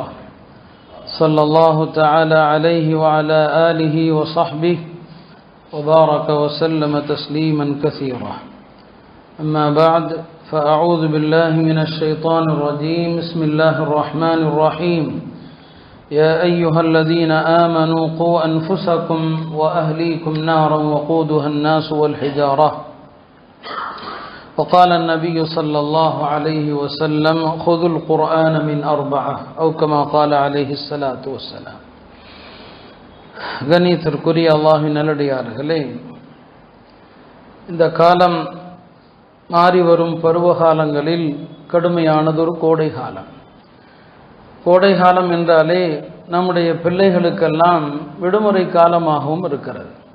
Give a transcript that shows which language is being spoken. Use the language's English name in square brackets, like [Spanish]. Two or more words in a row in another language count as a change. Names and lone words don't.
[Arabic] صلى الله تعالى عليه وعلى آله وصحبه وبارك وسلم تسليما كثيرا أما بعد فأعوذ بالله من الشيطان الرجيم بسم الله الرحمن الرحيم يا أيها الذين آمنوا قوا أنفسكم وأهليكم نارا وقودها الناس والحجارة وقال النبي صلى الله عليه وسلم خذوا القرآن من أربعة أو كما قال عليه الصلاة والسلام. [Tamil] கண்ணியத்திற்குரிய அல்லாஹ்வின் நல்லடியார்களே, இந்த காலம் மாறி வரும் பருவகாலங்களில் கடுமையானதொரு கோடை காலம். கோடை காலம் என்றாலே நம்முடைய பிள்ளைகளுக்கெல்லாம் விடுமுறை காலமாகவும் இருக்கிறது.